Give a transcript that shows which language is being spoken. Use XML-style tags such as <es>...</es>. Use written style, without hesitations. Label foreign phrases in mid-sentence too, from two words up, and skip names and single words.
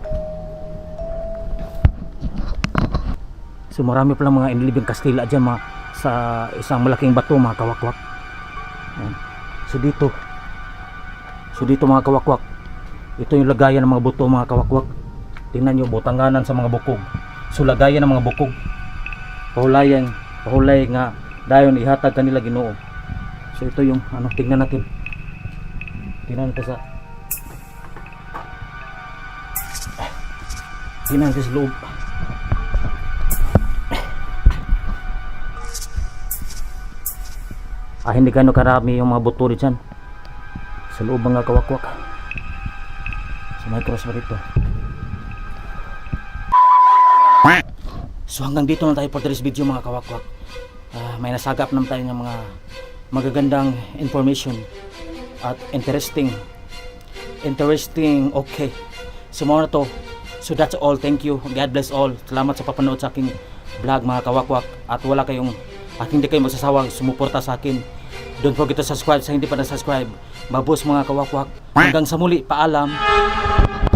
<tl>So marami pala mga inilibing Kastila dyan sa isang malaking bato mga kawakwak. Ayan. So dito mga kawakwak, ito yung lagayan ng mga buto mga kawakwak. Tingnan nyo, butanganan sa mga bukog. So lagayan ng mga bukog.</tl> <ceb>Pahulay nga dayon ihatag kanila Ginoo.</ceb> <tl>So ito yung tingnan natin. Tingnan natin sa loob. Hindi gano'ng karami yung mga buto dyan. sa loob mga kawakwak. Sa may cross ba dito. So hanggang dito na tayo</tl> <en>for today's video</en> <tl>mga kawakwak. May nasagap naman tayo ng mga magagandang information at interesting okay.</tl> <en>So mga na to. So that's all. Thank you. God bless all.</en> <tl>Salamat sa papanood sa aking vlog mga kawakwak. At hindi kayo magsasawang sumuporta sa akin.</tl> <en>Don't forget to subscribe</en> <tl>sa hindi pa na-subscribe. Mabos mga kawakwak. Hanggang sa muli. Paalam.</tl>